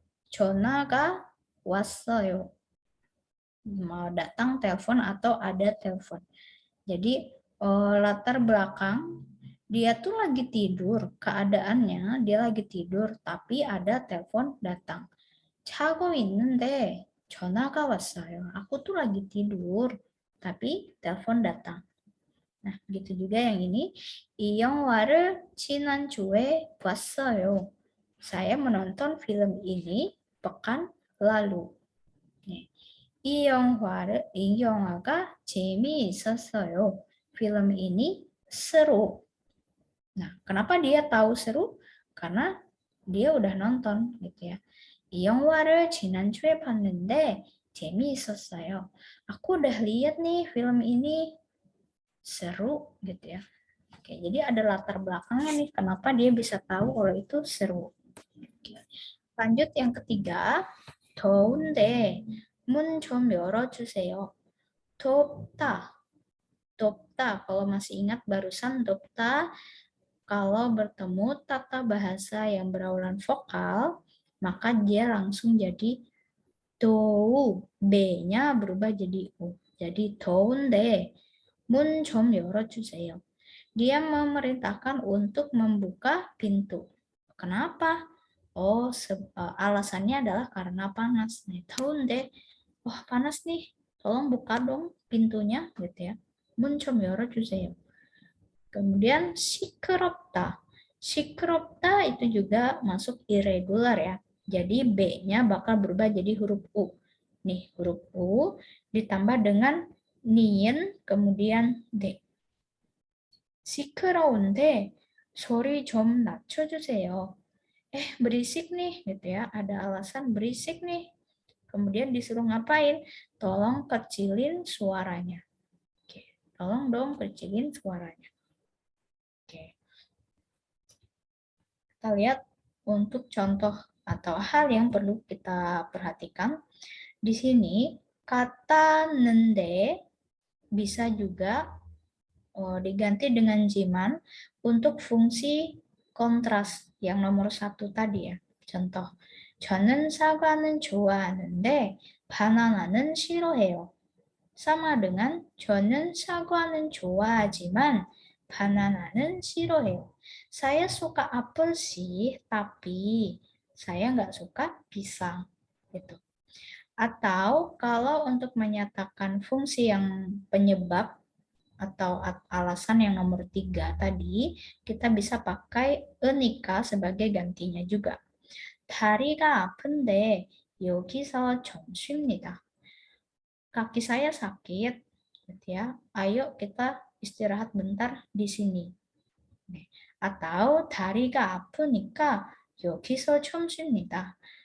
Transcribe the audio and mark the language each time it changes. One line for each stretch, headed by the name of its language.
Korean: 전화가 왔어요.
Indonesian: Mau datang telepon atau ada telepon. Jadi latar belakang dia tuh lagi tidur, keadaannya dia lagi tidur tapi ada telepon datang.
Korean: 자고 있는데 전화가 왔어요.
Indonesian: Aku tuh lagi tidur tapi telepon datang. Nah, begitu juga yang ini.
Korean: 이 영화를 지난주에 봤어요.
Indonesian: Saya menonton film ini pekan lalu. 네.
Korean: 이 영화가 재미있었어요.
Indonesian: Film ini seru. Nah, kenapa dia tahu seru? Karena dia udah nonton gitu ya.
Korean: 이 영화를 지난주에 봤는데 재미있었어요.
Indonesian: Aku udah lihat nih film ini seru gitu ya. Oke, jadi ada latar belakangnya nih kenapa dia bisa tahu kalau itu seru. Oke. Lanjut yang ketiga,
Korean: 더운데 문 좀 열어주세요. 덥다. 덥다.
Indonesian: Kalau masih ingat barusan 덥다, kalau bertemu tata bahasa yang berawulan vokal, maka dia langsung jadi 도. B-nya berubah jadi U.
Korean: Jadi 더운데 문 좀 열어주세요.
Indonesian: Dia memerintahkan untuk membuka pintu. Kenapa? Oh, alasannya adalah karena panas. Nih, tahun deh. Wah, panas nih. Tolong buka dong pintunya, gitu ya.
Korean: 문 좀 열어주세요.
Indonesian: Kemudian 시끄럽다. 시끄럽다 itu juga masuk irregular ya. Jadi B-nya bakal berubah jadi huruf U. Nih, huruf U ditambah dengan nian, kemudian D.
Korean: 시끄러운데 소리 좀 낮춰주세요.
Indonesian: Berisik nih, gitu ya. Ada alasan berisik nih. Kemudian disuruh ngapain? Tolong kecilin suaranya. Oke, tolong dong kecilin suaranya. Oke. Kita lihat untuk contoh atau hal yang perlu kita perhatikan. Di sini kata nende bisa juga diganti dengan jiman untuk fungsi kontras yang nomor satu tadi ya.
Korean: Contoh, 저는 사과는 좋아하는데 바나나는 싫어해요.
Indonesian: sama dengan
Korean: 저는 사과는 좋아하지만 바나나는 싫어해요.
Indonesian: Saya suka apel sih, tapi saya nggak suka pisang. Gitu. Atau kalau untuk menyatakan fungsi yang penyebab atau alasan yang nomor 3 tadi, kita bisa pakai enika sebagai gantinya juga.
Korean: 다리가 아픈데 여기서 좀 쉽니다.
Indonesian: Kaki saya sakit, gitu ya. Ayo kita istirahat bentar di sini.
Korean: Atau 다리가 아프니까 여기서 좀 쉽니다.